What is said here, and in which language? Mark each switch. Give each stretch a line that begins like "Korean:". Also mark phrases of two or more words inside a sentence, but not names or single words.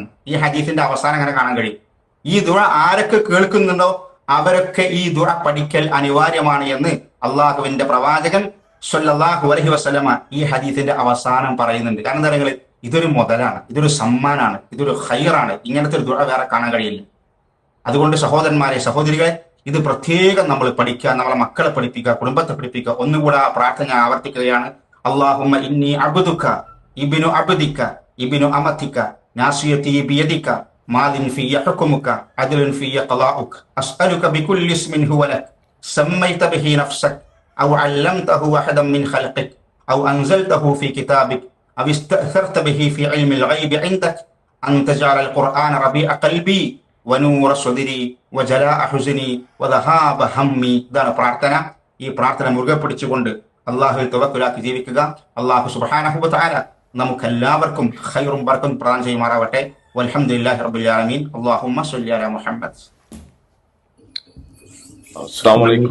Malayalam: ഈ ഹദീസിന്റെ അവസാനം അങ്ങനെ കാണാൻ കഴിയും. ഈ ദുആ ആരൊക്കെ കേൾക്കുന്നുണ്ടോ അവരൊക്കെ ഈ ദുആ പഠിക്കൽ അനിവാര്യമാണ് എന്ന് അള്ളാഹുവിന്റെ പ്രവാചകൻ
Arabic: صلى الله عليه وسلم
Malayalam: ഈ ഹദീസിന്റെ അവസാനം പറയുന്നുണ്ട്. കാരണം എന്താ പറയുക, ഇതൊരു മുതലാണ്, ഇതൊരു സമ്മാനാണ്, ഇതൊരു ഖൈറാണ്. ഇങ്ങനത്തെ ഒരു ദുആ വേറെ കാണാൻ കഴിയില്ല. അതുകൊണ്ട് സഹോദരന്മാരെ, സഹോദരികളെ, ഇത് പ്രത്യേകം നമ്മൾ പഠിക്കുക, നമ്മളെ മക്കളെ പഠിപ്പിക്കുക, കുടുംബത്തെ പഠിപ്പിക്കുക. ഒന്നുകൂടെ ആ പ്രാർത്ഥന ആവർത്തിക്കുകയാണ്.
Arabic: اللهم إني عبدك ابن عبدك ابن أمتك ناصيتي بيدك ماض في حكمك عدل في قضاؤك أسألك بكل اسم هو لك سميت به نفسك أو علمته أحدا من خلقك أو أنزلته في كتابك أو استأثرت به في علم الغيب عندك أن تجعل القرآن ربيع قلبي ونور صدري وجلاء حزني وذهاب همي.
Malayalam: ഇതാണ് പ്രാർത്ഥന. ഈ പ്രാർത്ഥന മുറുകെ പിടിച്ചുകൊണ്ട് അള്ളാഹുവിൽ തവക്കുലാക്കി ജീവിക്കുക. അള്ളാഹു
Arabic: سبحانه وتعالى
Malayalam: നമുക്കെല്ലാവർക്കും ഖൈറും ബർക്കത്തും പ്രദാനം ചെയ്യുമാറാവട്ടെ.
Arabic: والحمد لله رب العالمين. اللهم صل على محمد. السلام عليكم.